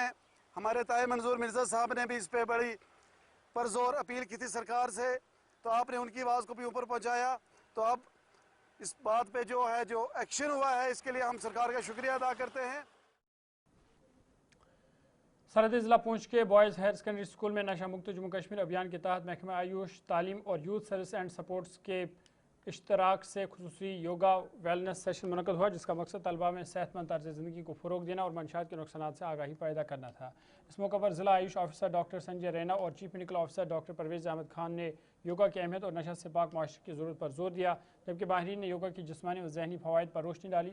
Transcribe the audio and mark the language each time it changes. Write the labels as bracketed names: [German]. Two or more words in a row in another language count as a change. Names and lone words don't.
[Urdu] ہمارے طاہر منظور مرزا صاحب نے بھی اس پہ بڑی پرزور اپیل کی تھی سرکار سے، تو آپ نے ان کی آواز کو بھی اوپر پہنچایا. تو اب اس بات پہ جو ہے جو ایکشن ہوا ہے اس کے لیے ہم سرکار کا شکریہ ادا کرتے ہیں. سرحدی ضلع پونچھ کے بوائز ہائر سیکنڈری اسکول میں نشہ مکت جموں کشمیر ابھیان کے تحت محکمہ آیوش تعلیم اور یوتھ سروس اینڈ سپورٹس کے اشتراک سے خصوصی [English] yoga wellness session [Urdu] منعقد ہوا، جس کا مقصد طلبہ میں صحت مند طرز زندگی کو فروغ دینا اور منشیات کے نقصانات سے آگاہی پیدا کرنا تھا. اس موقع پر ضلع آیوش آفیسر ڈاکٹر سنجے رینا اور [English] chief medical officer [Urdu] ڈاکٹر پرویز احمد خان نے یوگا کی اہمیت اور نشہ سے پاک معاشرے کی ضرورت پر زور دیا، جبکہ ماہرین نے یوگا کی جسمانی اور ذہنی فوائد پر روشنی ڈالی.